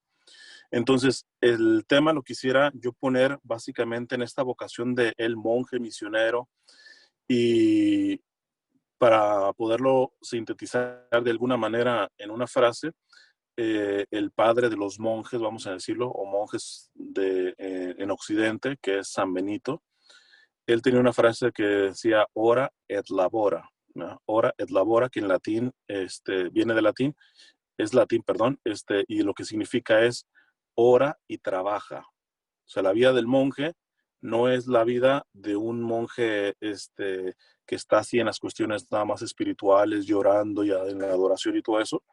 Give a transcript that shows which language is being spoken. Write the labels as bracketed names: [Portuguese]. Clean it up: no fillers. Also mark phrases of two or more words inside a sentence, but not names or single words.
[Spanish] Entonces, el tema lo quisiera yo poner básicamente en esta vocación de el monje misionero y para poderlo sintetizar de alguna manera en una frase, el padre de los monjes, vamos a decirlo, o monjes en Occidente, que es San Benito, él tenía una frase que decía [Latin] ora et labora, [Spanish] ¿no? [Latin] Ora et labora, [Spanish] que en latín viene de latín, es latín, perdón, y lo que significa es ora y trabaja. O sea, la vida del monje no es la vida de un monje que está así en las cuestiones nada más espirituales, llorando y en la adoración y todo eso.